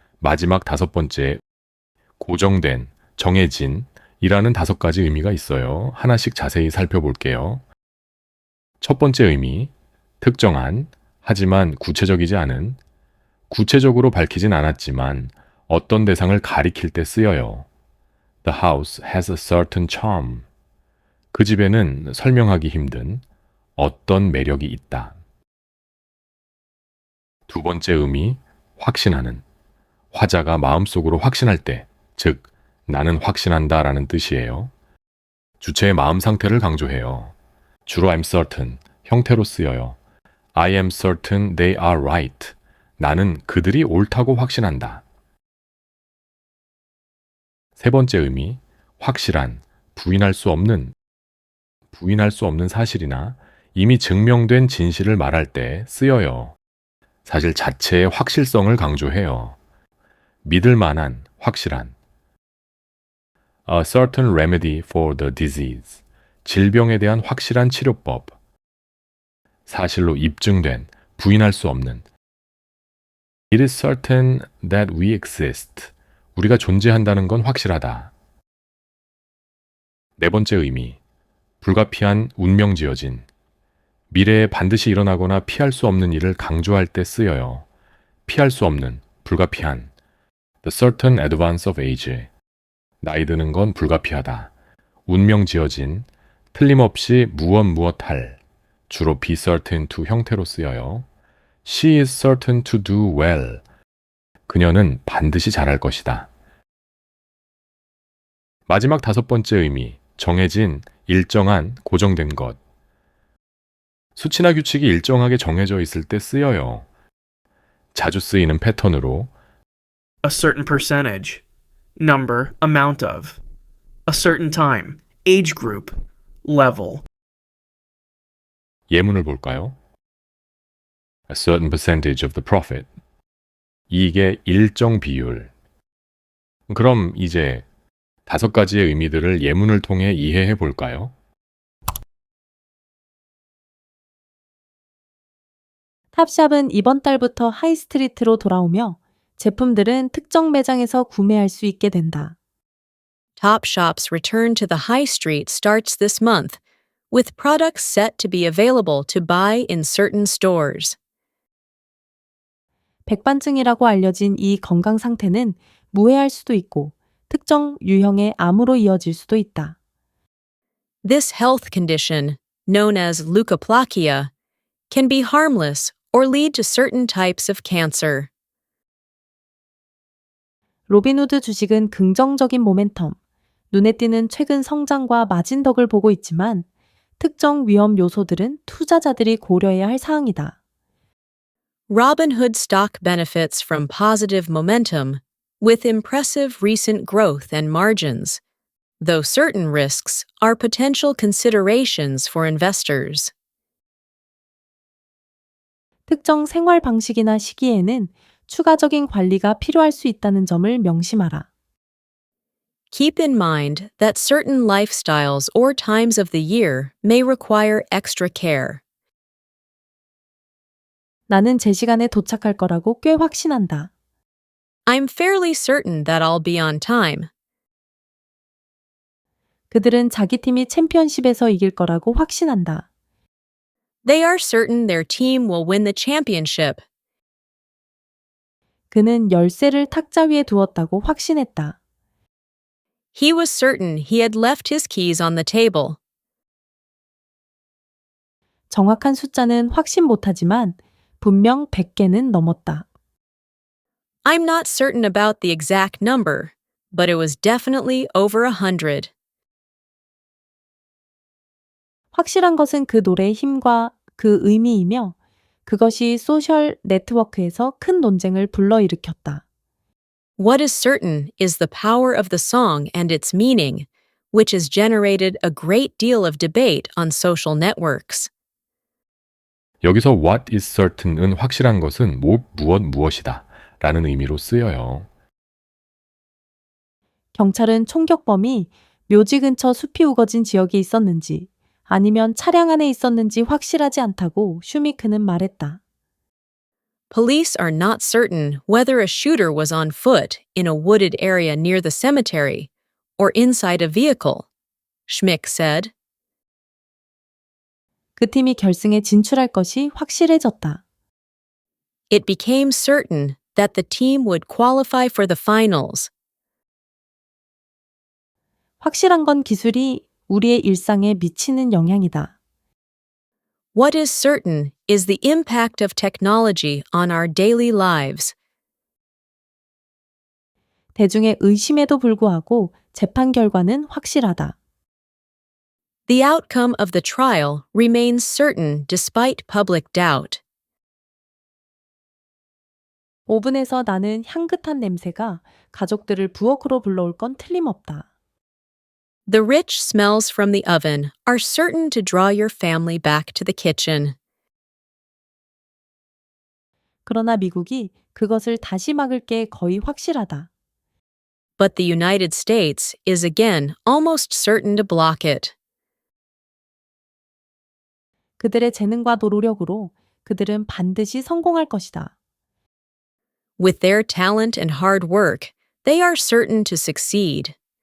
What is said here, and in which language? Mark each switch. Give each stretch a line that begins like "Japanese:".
Korean: 마지막 5번째, 고정된, 정해진 이라는 5가지 의미가 있어요. 하나씩 자세히 살펴볼게요. 첫 번째 의미, 특정한, 하지만 구체적이지 않은. 구체적으로 밝히진 않았지만 어떤 대상을 가리킬 때 쓰여요.
English: The house has a certain charm.
Korean: 그 집에는 설명하기 힘든 어떤 매력이 있다. 두 번째 의미, 확신하는. 화자가 마음속으로 확신할 때, 즉, 나는 확신한다 라는 뜻이에요. 주체의 마음 상태를 강조해요. 주로
English: I'm certain,
Korean: 형태로 쓰여요.
English: I am certain they are right.
Korean: 나는 그들이 옳다고 확신한다. 세 번째 의미, 확실한, 부인할 수 없는 사실이나 이미 증명된 진실을 말할 때 쓰여요. 사실 자체의 확실성을 강조해요. 믿을 만한, 확실한.
English: A certain remedy for the disease.
Korean: 질병에 대한 확실한 치료법. 사실로 입증된, 부인할 수 없는.
English: It is certain that we exist.
Korean: 우리가 존재한다는 건 확실하다. 네 번째 의미, 불가피한, 운명지어진. 미래에 반드시 일어나거나 피할 수 없는 일을 강조할 때 쓰여요. 피할 수 없는, 불가피한.
English: The certain advance of age.
Korean: 나이 드는 건 불가피하다. 운명지어진, 틀림없이 무엇할. 주로
English: be certain to
Korean: 형태로 쓰여요.
English: She is certain to do well.
Korean: 그녀는 반드시 잘할 것이다. 마지막 5번째 의미, 정해진, 일정한, 고정된 것. 수치나 규칙이 일정하게 정해져 있을 때 쓰여요. 자주 쓰이는 패턴으로
English: A certain percentage, number, amount of, a certain time, age group, level.
Korean: 예문을 볼까요?
English: A certain percentage of the profit.
Korean: 이익의 일정 비율. 그럼 이제 5가지의 의미들을 예문을 통해 이해해 볼까요? 탑샵은 이번 달부터 하이스트리트로 돌아오며 제품들은 특정 매장에서 구매할 수 있게 된다.
English: Topshop's return to the high street starts this month, with products set to be available to buy in certain stores.
Korean: 백반증이라고 알려진 이 건강 상태는 무해할 수도 있고 특정 유형의 암으로 이어질 수도 있다.
English: This health condition, known as leukopplakia, can be harmless or lead to certain types of cancer.
Korean: 로빈후드 주식은 긍정적인 모멘텀, 눈에 띄는 최근 성장과 마진덕을 보고 있지만 특정 위험 요소들은 투자자들이 고려해야 할 사항이다.
English: Robinhood stock benefits from positive momentum, with impressive recent growth and margins, though certain risks are potential considerations for investors.
Korean: 특정 생활 방식이나 시기에는 추가적인 관리가 필요할 수 있다는 점을 명심하라.
English: Keep in mind that certain lifestyles or times of the year may require extra care.
Korean: 나는 제 시간에 도착할 거라고 꽤 확신한다.
English: I'm fairly certain that I'll be on time.
Korean: 그들은 자기 팀이 챔피언십에서 이길 거라고 확신한다.
English: They are certain their team will win the championship.
Korean: 그는 열쇠를 탁자 위에 두었다고 확신했다.
English: He was certain he had left his keys on the table.
Korean: 정확한 숫자는 확신 못하지만 분명 100개는 넘었다.
English: I'm not certain about the exact number, but it was definitely over 100.
Korean: 확실한 것은 그 노래의 힘과 그 의미이며 그것이 소셜 네트워크에서 큰 논쟁을 불러일으켰다.
English: What is certain is the power of the song and its meaning, which has generated a great deal of debate on social networks.
Korean: 여기서
English: what is certain
Korean: 은 확실한 것은 무엇이다 라는 의미로 쓰여요. 경찰은 총격범이 묘지 근처 숲이 우거진 지역에 있었는지 아니면 차량 안에 있었는지 확실하지 않다고 슈미크는 말했다.
English: Police are not certain whether a shooter was on foot in a wooded area near the cemetery or inside a vehicle, Schmick said.
Korean: 그 팀이 결승에 진출할 것이 확실해졌다.
English: It became certain that the team would qualify for the finals.
Korean: 확실한 건 기술이 우리의 일상에 미치는 영향이다.
English: What is certain is the impact of technology on our daily lives.
Korean: 대중의 의심에도 불구하고 재판 결과는 확실하다.
English: The outcome of the trial remains certain despite public doubt.
Korean: 오븐에서 나는 향긋한 냄새가 가족들을 부엌으로 불러올 건 틀림없다.
English: The rich smells from the oven are certain to draw your family back to the kitchen.
Korean: 그러나 미국이 그것을 다시 막을 게 거의 확실하다.
English: But the United States is again almost certain to block it.
Korean: 그들의 재능과 노력으로 그들은 반드시 성공할 것이다.
English: With their talent and hard work, they are certain to succeed.